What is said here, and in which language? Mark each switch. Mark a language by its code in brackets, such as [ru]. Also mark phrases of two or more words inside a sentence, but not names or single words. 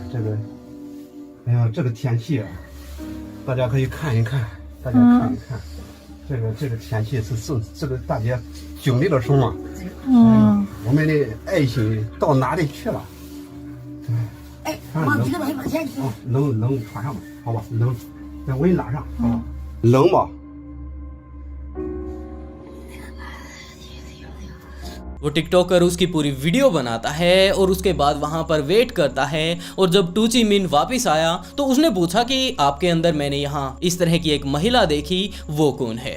[zh] 这个，哎呀，这个天气，大家可以看一看，大家看一看。这个天气是这个大家经历了什么？我们的爱心到哪里去了？哎，往这个往前去。哦，冷穿上吧，好吧，冷，我给你拉上，好吧？冷吧？ [hi] वो टिकटॉकर उसकी पूरी वीडियो बनाता है और उसके बाद वहां पर वेट करता है। और जब टू ची मिन वापस आया तो उसने पूछा कि आपके अंदर मैंने यहाँ इस तरह की एक महिला देखी, वो कौन है।